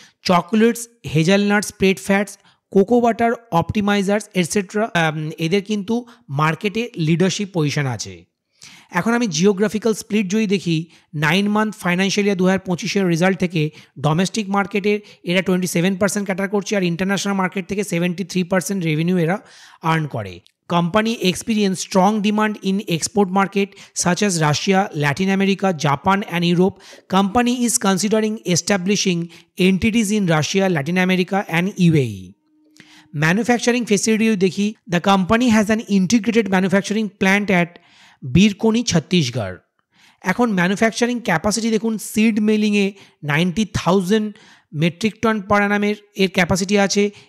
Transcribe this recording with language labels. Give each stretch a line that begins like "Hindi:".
Bangla: Chocolates, hazelnut spread fats, cocoa butter অপটিমাইজার্স etcetera এদের কিন্তু মার্কেটে লিডারশিপ পজিশন আছে। এখন আমি জিওগ্রাফিক্যাল স্প্লিট যদি দেখি 9 মান্থ ফাইন্যান্সিয়াল ইয়ার 2025-এর রেজাল্ট থেকে ডোমেস্টিক মার্কেটের এরা 27% ক্যাটার করছে, আর ইন্টারন্যাশনাল মার্কেট থেকে 73% রেভিনিউ এরা আর্ন করে।
English: Company experience strong demand in export market such as Russia, Latin America, Japan and Europe. Company is considering establishing entities in Russia, Latin America and UAE. Manufacturing facility
Bangla: দেখি,
English: the company has an integrated manufacturing plant at Birkoni, Chhattisgarh.
Bangla: এখন manufacturing capacity দেখুন, seed মেলিংয়ে 90,000 metric ton পার অ্যানামের এর capacity আছে।